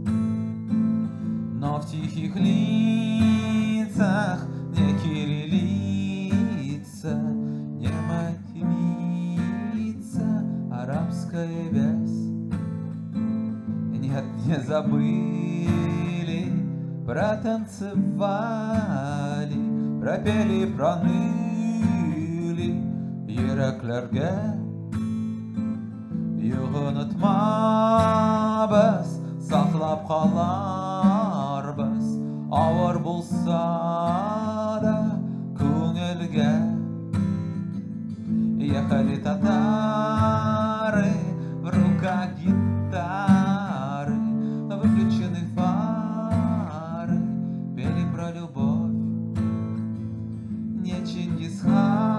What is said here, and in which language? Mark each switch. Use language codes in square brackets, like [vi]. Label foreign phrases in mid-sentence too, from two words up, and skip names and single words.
[ru] Но в тихих лицах не кириллица, не матемица, арабская вязь. Нет, не забыли, протанцевали, пропели, проныли йөрәкләргә. [tt] Юк, онытмабыз, саклап каларбыз, авыр булса да күңелгә. [ru] Ехали татары, в руках гитары, выключены фары, пели про любовь. Не Чингисхан,